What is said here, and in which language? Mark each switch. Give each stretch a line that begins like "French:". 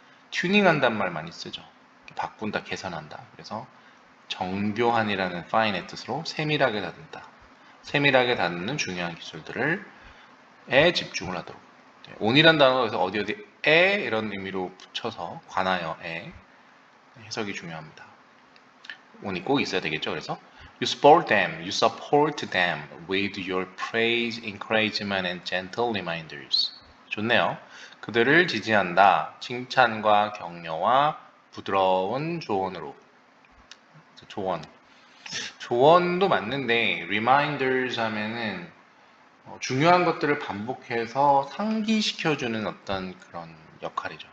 Korean: 튜닝한단 말 많이 쓰죠. 바꾼다, 개선한다. 그래서 정교한이라는 fine의 뜻으로 세밀하게 다룬다. 세밀하게 다루는 중요한 기술들을 에 집중을 하도록. on이란 단어가 그래서 어디에 이런 의미로 붙여서 관하여에 해석이 중요합니다. on이 꼭 있어야 되겠죠.
English: 그래서 you support them with your praise, encouragement and gentle reminders.
Korean: 좋네요. 그들을 지지한다. 칭찬과 격려와 부드러운 조언으로. 조언도 맞는데 reminders 하면은 중요한 것들을 반복해서 상기시켜주는 어떤 그런 역할이죠.